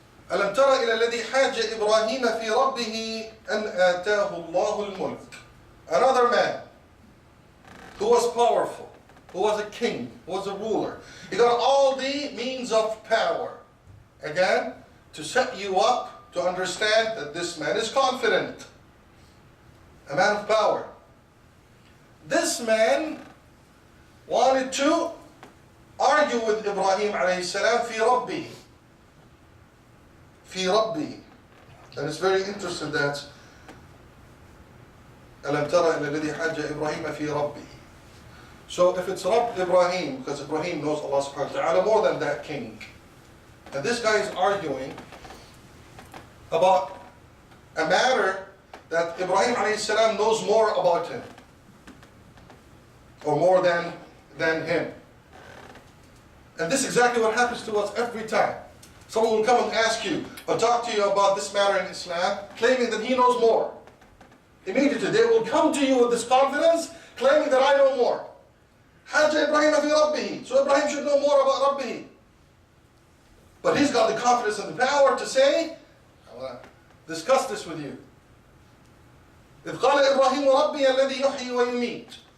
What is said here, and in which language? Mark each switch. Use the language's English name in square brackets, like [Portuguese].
[Arabic] ألم تر إلى الذي حاج إبراهيم في ربه أن آتاه الله الملك. [English] Another man who was powerful, who was a king, who was a ruler. He got all the means of power. Again, to set you up to understand that this man is confident. A man of power. This man wanted to argue with Ibrahim alayhi salam fi Rabbi. Fi Rabbi. And it's very interesting that [Arabic] ألم تر إلى الذي حاج إبراهيم في ربه. [English] So if it's Rabb Ibrahim, because Ibrahim knows Allah subhanahu wa ta'ala more than that king. And this guy is arguing about a matter that Ibrahim alayhi salam knows more about him. Or more than him. And this is exactly what happens to us every time. Someone will come and ask you or talk to you about this matter in Islam, claiming that he knows more. Immediately they will come to you with this confidence, claiming that I know more. Hajj Ibrahim fi Rabbihi. So Ibrahim should know more about Rabbihi. But he's got the confidence and the power to say, I want to discuss this with you. [Arabic] إذ قال إبراهيم ربي الذي يحيي ويميت.